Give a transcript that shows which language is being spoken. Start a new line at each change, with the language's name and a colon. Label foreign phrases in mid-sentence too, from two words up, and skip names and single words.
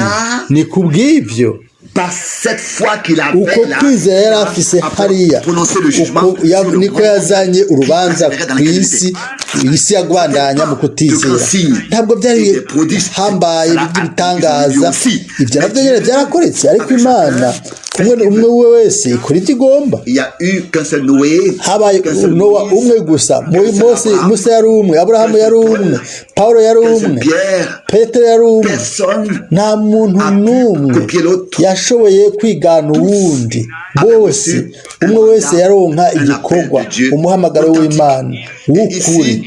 Rundi: Ni kubw'ibyo uko kwizera yari afise hariya niko yazanye urubanza ku isi yagwandanya mu kutizera. Ntabwo byari hambaye by'ibitangaza, ibyo nabyo nyine byarakoretse, ariko Imana umwe wese ikora icyo igomba. Habaye Nowa umwe gusa, Musa yari umwe, Aburahamu yari umwe, Pawulo yari umwe, Petero yari umwe. Nta muntu n'umwe yashoboye kwigana uwundi. Bose umwe wese yaronka igikorwa, umuhamagaro w'Imana w'ukuri.